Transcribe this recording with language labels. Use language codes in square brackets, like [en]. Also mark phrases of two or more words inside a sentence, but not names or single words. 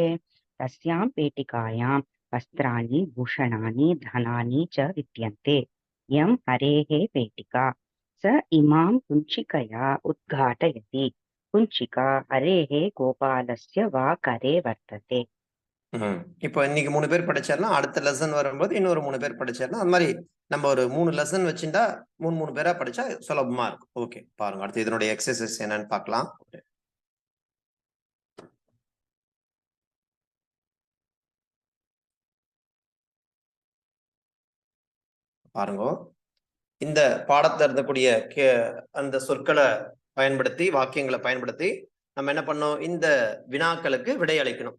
[sa] तस्यां पेटिकायां वस्त्राणि भूषणानि धनानि च विद्यन्ते। इयं हरेः पेटिका। स इमां कुञ्चिकया उद्घाटयति। कुञ्चिका हरेः गोपालस्य वा करे वर्तते। [ta] இப்போ இன்னைக்கு 3 பேர் படிச்சாருன்னா அடுத்த லெசன் வரும்போது இன்னொரு 3 பேர் படிச்சாருன்னா அந்த மாதிரி நம்ம ஒரு 3 லெசன் வச்சுட்டா 3 பேரா படிச்சா சுலபமா இருக்கும். ஓகே, பாருங்க அடுத்து இதனுடைய எக்ஸசைஸ் என்னன்னு பார்க்கலாம். பாருங்க, இந்த பாடத்துல இருந்தக்கூடிய அந்த சொற்களை பயன்படுத்தி வாக்கியங்களை பயன்படுத்தி நம்ம என்ன பண்ணோம், இந்த வினாக்களுக்கு விடை அளிக்கணும்.